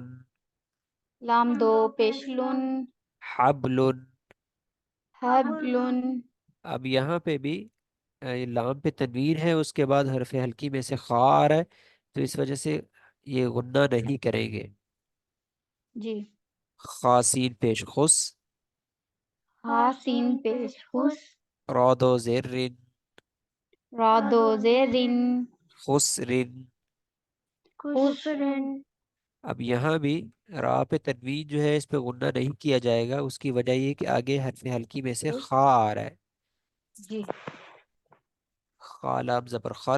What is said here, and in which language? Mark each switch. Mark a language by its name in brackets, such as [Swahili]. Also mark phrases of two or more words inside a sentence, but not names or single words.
[Urdu] لام دو پیش لن، حبلن. حبلن، اب یہاں پہ بھی یہ لام پہ تنوین ہے، اس کے بعد حرف ہلکی میں سے خا آ رہا ہے، تو اس وجہ سے یہ غنہ نہیں کریں گے. جی، خاسین پیش خس. ہا سین پیش خس، را دو زیر رن. را دو زیر رن، خسرن. خسرن، اب یہاں بھی را پہ تنوین جو ہے اس پہ غنہ نہیں کیا جائے گا، اس کی وجہ یہ کہ آگے حرف ہلکی میں سے خا آ رہا ہے. جی، خالام زبر خل.